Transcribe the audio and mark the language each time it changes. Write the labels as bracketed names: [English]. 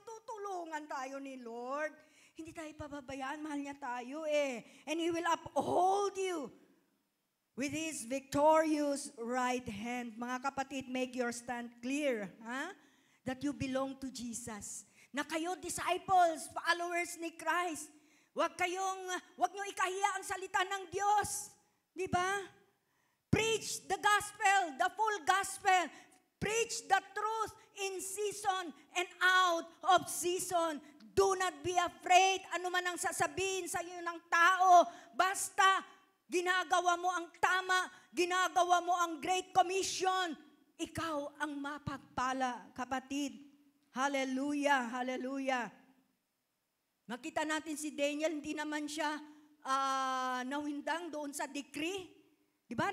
[Filipino] Tutulungan tayo ni Lord. Hindi tayo pababayaan. Mahal niya tayo eh. [English] And He will uphold you with His victorious right hand. [Filipino] Mga kapatid, [English] make your stand clear. That you belong to Jesus. [Filipino] Na kayo, disciples, followers ni Christ. Huwag niyo ikahiya ang salita ng Diyos. Di ba? [English] Preach the gospel, the full gospel. Preach the truth in season and out of season. Do not be afraid. [Filipino] Ano man ang sasabihin sa iyo ng tao, basta ginagawa mo ang tama, ginagawa mo ang Great Commission, ikaw ang mapagpala, kapatid. Hallelujah, hallelujah. Makita natin si Daniel, hindi naman siya nawindang doon sa decree. Di ba?